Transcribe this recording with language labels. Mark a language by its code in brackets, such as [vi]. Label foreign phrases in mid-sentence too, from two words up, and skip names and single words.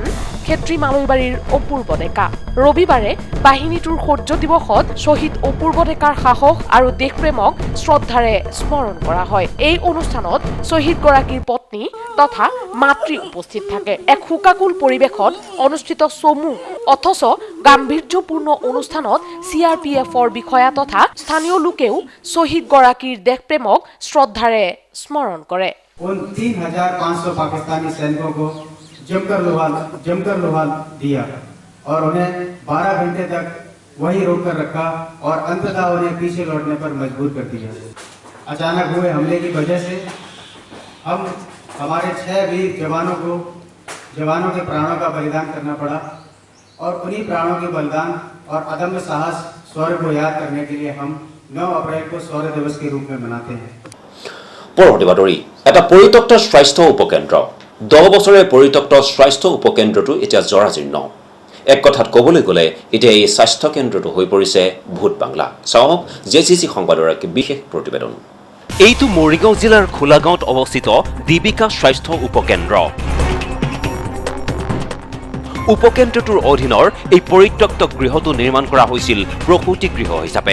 [as] ক্ষেত্ৰী মালৈবাৰীৰ অপূৰ্ব ডেকা ৰবিবাৰে বাহিনীটোৰ শৌৰ্য দিৱসত শ্বহীদ অপূৰ্ব ডেকাৰ সাহস আৰু দেশপ্ৰেমক শ্ৰদ্ধাৰে স্মৰণ কৰা হয় এই অনুষ্ঠানত শ্বহীদগৰাকীৰ পত্নী তথা মাতৃ উপস্থিত থাকে এক শোকাকুল পৰিৱেশত অনুষ্ঠিত চমু অথচ গাম্ভীৰ্যপূৰ্ণ অনুষ্ঠানত চিআৰপিএফৰ বিষয়া তথা স্থানীয় লোকেও শ্বহীদগৰাকীৰ দেশপ্ৰেমক শ্ৰদ্ধাৰে স্মৰণ কৰে [hi] 3500 पाकिस्तानी सैनिकों को जमकर लोहा दिया और उन्हें 12 घंटे तक वहीं रोक कर रखा और अंततः उन्हें पीछे लौटने पर मजबूर कर दिया अचानक हुए हमले की वजह से हम हमारे 6 वीर जवानों के प्राणों का बलिदान करना पड़ा और उन्हीं प्राणों के बलिदान और अदम्य साहस शौर्य को याद करने के लिए हम 9 अप्रैल को शौर्य दिवस के रूप में मनाते हैं [as] পৰৱৰ্তী বাতৰি এটা পৰিত্যক্ত স্বাস্থ্য উপকেন্দ্ৰ 10 বছৰে পৰিত্যক্ত স্বাস্থ্য উপকেন্দ্ৰটো এতিয়া জৰাজীৰ্ণ এক কথাত ক'বলৈ গ'লে এতিয়া এই স্বাস্থ্য কেন্দ্ৰটো হৈ পৰিছে ভূত বাংলা চাওক জেচিচি সংবাদৰ এক বিশেষ প্ৰতিবেদন এইটো মৰিগাঁও জিলাৰ খোলাগাঁৱত অৱস্থিত দীপিকা স্বাস্থ্য উপকেন্দ্ৰ উপকেন্দ্ৰটোৰ অধীনৰ এই পৰিত্যক্ত গৃহটো নিৰ্মাণ কৰা হৈছিল প্ৰসূতি গৃহ হিচাপে।